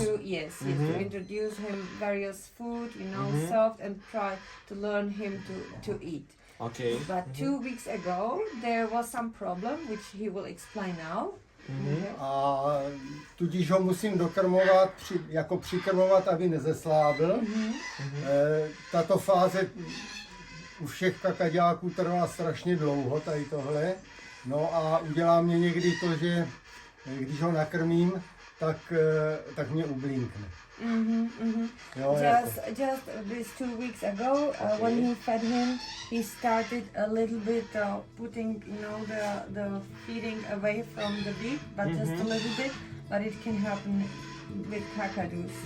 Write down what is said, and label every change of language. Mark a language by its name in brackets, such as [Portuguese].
[English] him to yes, to introduce him various food, soft, and try to learn him to eat. Okay. But 2 weeks ago there was some problem which he will explain now. [Czech] A tudíž ho musím dokrmovat, přikrmovat, aby nezeslábil. Tato fáze u všech kakaďáků trvá strašně dlouho, tady tohle. No a udělá mě někdy to, že když ho nakrmím, tak mě ublinkne. Jo, [English] Just these 2 weeks ago, when he fed him, he started a little bit putting, the feeding away from the beak, but just a little bit. But it can happen with cakadoos.